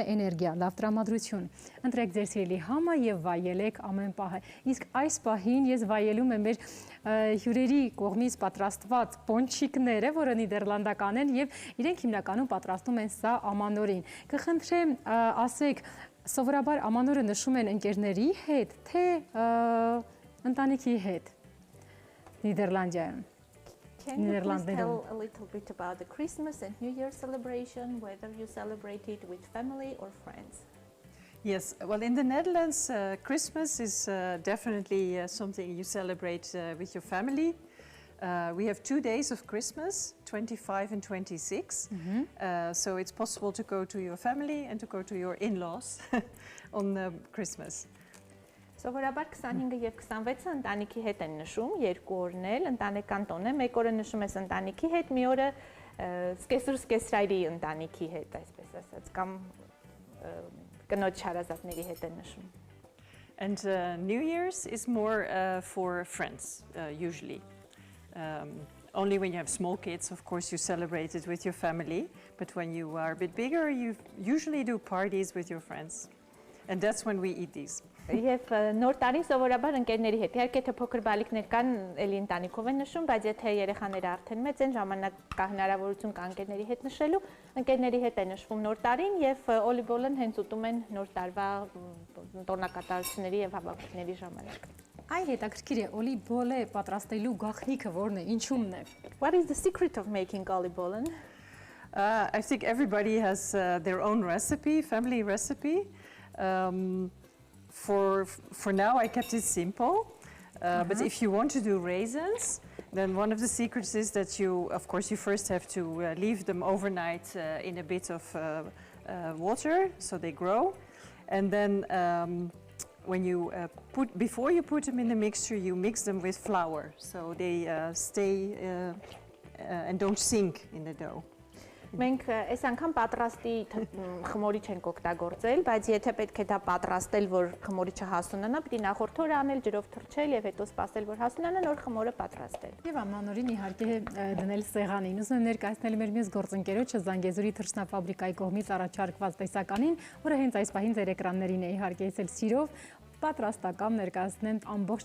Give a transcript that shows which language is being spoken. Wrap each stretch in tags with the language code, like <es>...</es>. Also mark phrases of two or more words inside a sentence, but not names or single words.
<hy>էներգիա, լավ տրամադրություն։ Ընտրեք ձեր սիրելի համը եւ վայելեք ամեն պահը։ Իսկ այս պահին ես վայելում եմ մեր հյուրերի կողմից պատրաստված պոնչիկները, որը նիդերլանդական են եւ իրենք հիմնականում պատրաստում են սա ամանորին։ Կխնդրեմ ասեք, սովորաբար ամանորը նշում են ընկերների հետ, թե ընտանիքի հետ։ Nederlandië.</hy> <en>Can you please tell a little bit about the Christmas and New Year celebration, whether you celebrate it with family or friends? Yes, well, in the Netherlands, Christmas is definitely something you celebrate with your family. We have 2 days of Christmas, 25 and 26. So it's possible to go to your family and to go to your in-laws on Christmas.</en> <hy>Սովորաբար 25-ը եւ 26-ը ընտանիքի հետ են նշում, 2 օրն էլ ընտանեկան տոն է, 1 օրը նշում ես ընտանիքի հետ, մի օրը սկեսրայրի ընտանիքի հետ, այսպես ասած, կամ կնոջ հարազատների հետ են նշում։</hy> <en>And New Year's is more for friends, usually. Only when you have small kids, of course, you celebrate it with your family, but when you are a bit bigger, you usually do parties with your friends. And that's when we eat these.</en> <hy>Եվ նոր տարին սովորաբար ընկերների հետ, իհարկե թե փոքր բալիկներ կան, էլի ընտանիքով են նշում, բայց եթե երեխաները արդեն մեծ են, ժամանակ կա հնարավորություն կա ընկերների հետ նշելու, ընկերների հետ է նշվում նոր տարին եւ օլիվոլն հենց ուտում են նոր տարվա տոնակատարությունների եւ հավաքությունների ժամանակ։ Այ հետաքրքիր է, օլիվոլը պատրաստելու գաղտնիքը որն է, ինչումն է։</hy> <en>What is the secret of making olibollen? I think everybody has their own recipe, family recipe. For now, I kept it simple, but if you want to do raisins, Then one of the secrets is that of course, you first have to leave them overnight in a bit of water so they grow. And then when you before you put them in the mixture, you mix them with flour so they stay and don't sink in the dough.</en> <hy>Մենք այս անգամ պատրաստի խմորիչ ենք օգտագործել, բայց եթե պետք է դա պատրաստել, որ խմորիչը հասունանա, պիտի նախորդ օրը անել, ջրով թրջել եւ հետո սպասել, որ հասունանա, նոր խմորը պատրաստել։ Եվ ամանորին իհարկե դնել սեղանին։ Ուզում եմ ներկայացնել մեր մյուս գործընկերոջը Զանգեզուրի թռչնաֆաբրիկայի կողմից առաջարկված տեսականին, որը հենց այս պահին ձեր էկրաններին է իհարկե եսել սիրով պատրաստական ներկայացնեն ամբողջ</hy>